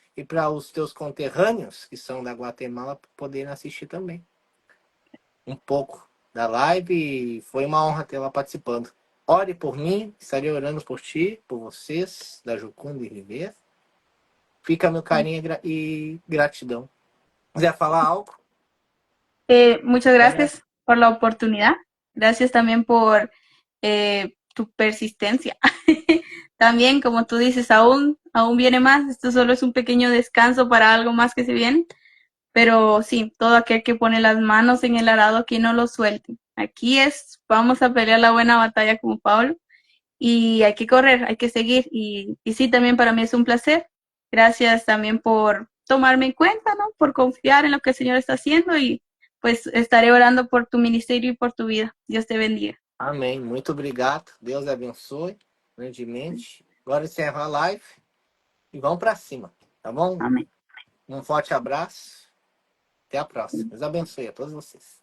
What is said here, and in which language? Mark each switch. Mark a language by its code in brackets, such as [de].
[pt] e para os teus conterrâneos, que são da Guatemala, poderem assistir também um pouco da live. E foi uma honra tê-la participando. Ore por mim, estarei orando por ti, por vocês, da Jucunda e Viver. Fica meu carinho e gratidão. ¿Quiser falar algo? [es] Muchas gracias por la oportunidad. Gracias también por tu persistencia. También, como tú dices, aún viene más. Esto solo es un pequeño descanso para algo más que se viene. Pero sí, todo aquel que pone las manos en el arado, aquí no lo suelte. Aquí vamos a pelear la buena batalla como Pablo. Y hay que correr, hay que seguir. Y sí, también para mí es un placer. Gracias también por tomarme en cuenta, ¿no? Por confiar en lo que el Señor está haciendo y pues estaré orando por tu ministerio y por tu vida. Dios te bendiga. [pt] Amém. Muito obrigado. Deus abençoe grandemente. Agora encerro a live e vamos para cima, tá bom? [es] Amén. [pt] Um forte abraço. Até a próxima. Deus abençoe a todos vocês.